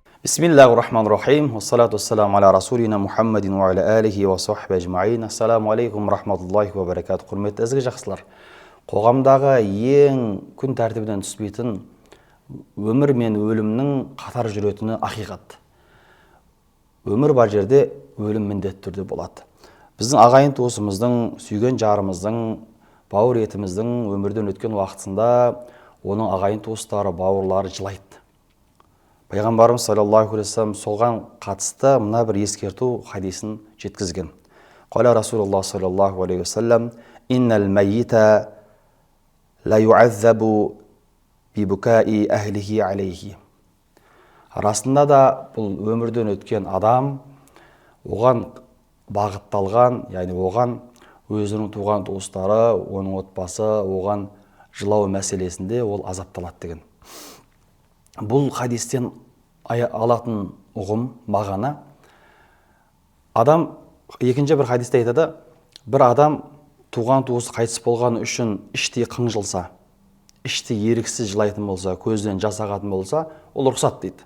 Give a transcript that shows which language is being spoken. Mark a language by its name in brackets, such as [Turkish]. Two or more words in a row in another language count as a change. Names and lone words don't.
[Arabic] بسم الله الرحمن الرحيم. والصلاة والسلام على رسولنا محمد وعلى آله وصحبه أجمعين. السلام عليكم رحمة الله وبركاته. [Kazakh] Құрметті ізгі жақсылар. Қоғамдағы ең күн тәртібінен түспейтін өмір мен өлімнің қатар жүретіні ақиқат. Өмір бар жерде өлім міндетті түрде болады. Біздің ағайын туысымыздың, сүйген жарымыздың, бауыр етіміздің өмірден өткен уақытында оның ағайын туыстары, бауырлары жылайды. Пайғамбарымыз [Arabic] صلى الله عليه وسلم [Kazakh] солған қатысты мына бір ескерту хадисін жеткізген. [Arabic] قال رسول الله صلى الله عليه وسلم: إن الميت ليعذب ببكاء أهله عليه." [Kazakh] Расында да бұл өмірден өткен адам оған бағытталған, яғни оған өзінің туған туыстары, оның отбасы, оған жылау мәселесінде ол азапталады деген. Бұл хадистен алатын ұғым, мағана, адам, екінші бір хадисте айтады, бір адам туған туысы қайтыс болғаны үшін іштей қынжылса, іштей еріксіз жылайтын болса, көзден жас ағатын болса, ол рұқсат дейді.